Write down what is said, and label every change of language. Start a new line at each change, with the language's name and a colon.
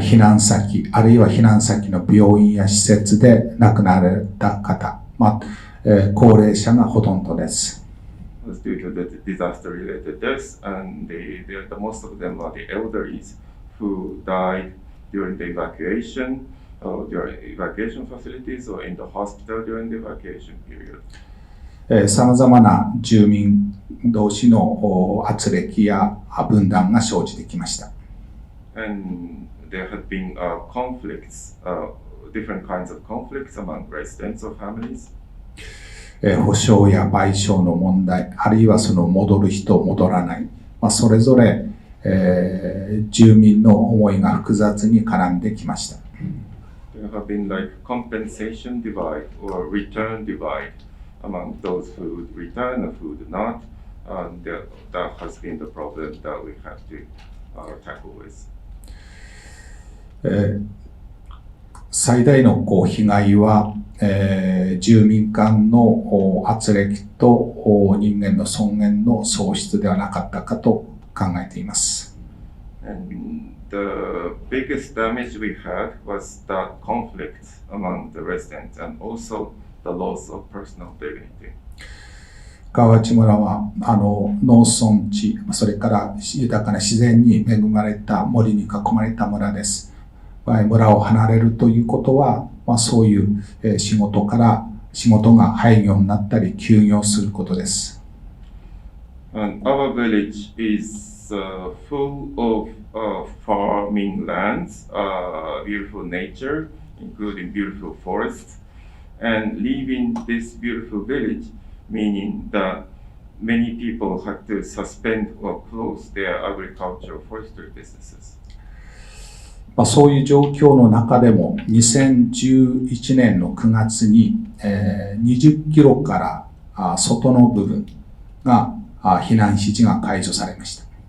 Japanese: 避難先、あるいは避難先の病院や施設で亡くなられた方、高齢者がほとんどです。
English: It was due to the disaster-related deaths, and the most of them are the elderlies who died during the evacuation, during evacuation facilities, or in the hospital during the evacuation period.
Japanese: さまざまな住民同士の圧力や分断が生じてきました。
English: And there had been conflicts, different kinds of conflicts among residents or families.
Japanese: 補償や賠償の問題、あるいはその戻る人、戻らない、それぞれ、住民の思いが複雑に絡んできました。
English: There have been like compensation divide or return divide among those who would return and who would not. That has been the problem that we have to tackle with.
Japanese: 最大の被害は、住民間の圧力と人間の尊厳の喪失ではなかったかと考えています。
English: And the biggest damage we had was that conflict among the residents and also the loss of personal dignity.
Japanese: 川内村は農村地、それから豊かな自然に恵まれた森に囲まれた村です。村を離れるということは、そういう仕事が廃業になったり休業することです。
English: And our village is full of farming lands, beautiful nature, including beautiful forests. And leaving this beautiful village, meaning that many people had to suspend or close their agricultural forestry businesses.
Japanese: そういう状況の中でも2011年の9月に20キロから外の部分が避難指示が解除されました。